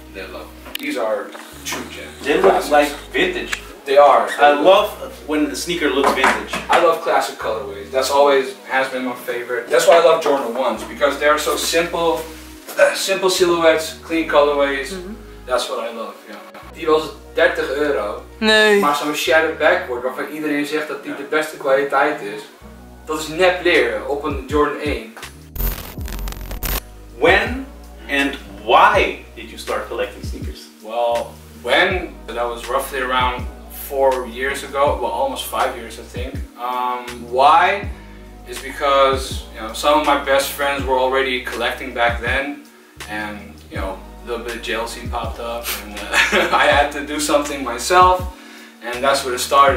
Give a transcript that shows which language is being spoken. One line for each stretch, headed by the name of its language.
English: They love them. These are true gems. They look like vintage. They are. I love when the sneaker looks vintage. I love classic colorways. That's always has been my favorite. That's why I love Jordan 1s, because they're so simple, simple silhouettes, clean colorways. That's what I love.
Dutch: Ja. Die was €30. Nee. Maar zo'n shattered backboard waarvan iedereen zegt dat die de beste kwaliteit is, dat is nep leren op een Jordan 1.
English: When and why did you start collecting sneakers? Well, when? That was roughly around 4 years ago, well almost 5 years I think. Why? Is because, you know, some of my best friends were already collecting back then, and you know, a little bit of jealousy popped up, and I had to do something myself, and that's where it started.